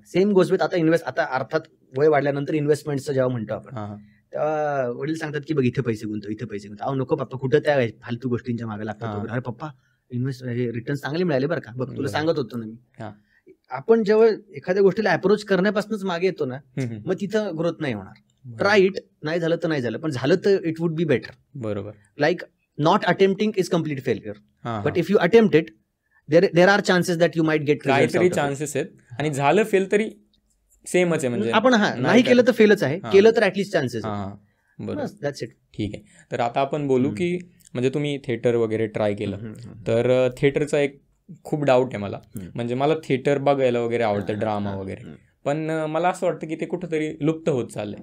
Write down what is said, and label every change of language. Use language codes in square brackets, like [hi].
[mr] Same गोष्ट with आता अर्थात वय वाढल्यानंतर इन्व्हेस्टमेंटचं जेव्हा म्हणतो आपण, तेव्हा वडील सांगतात की बघ इथे पैसे गुंतव, इथे पैसे गुंतव. नको पप्पा, कुठं त्या फालतू गोष्टींच्या मागे लागतात. अरे पप्पा, रिटर्न चांगले मिळाले बरं का, बघ तुला सांगत होतो ना मी. आपण जेव्हा एखाद्या गोष्टीला अप्रोच करण्यापासूनच मागे येतो ना, मग तिथं ग्रोथ नाही होणार. [en] try it, [mr] नाही झालं तर नाही झालं, पण झालं तर [en] It would be better. [mr] बरोबर. [en] Like not attempting is complete failure, but if you attempt it, there are chances that you might get. [mr] काहीतरी चान्सेस आहेत, आणि झालं फेल तरी सेमच आहे. म्हणजे आपण नाही केलं तर फेलच आहे, केलं तर ऍटलीस्ट चान्सेस. बरोबर, [en] That's it. [mr] ठीक आहे. तर आता आपण बोलू की म्हणजे तुम्ही थिएटर वगैरे ट्राय केलं, तर थिएटरचा एक खूप डाऊट आहे मला. म्हणजे मला थिएटर बघायला वगैरे आवडतं, ड्रामा वगैरे, पण मला असं वाटतं की ते कुठंतरी लुप्त होत चाललंय.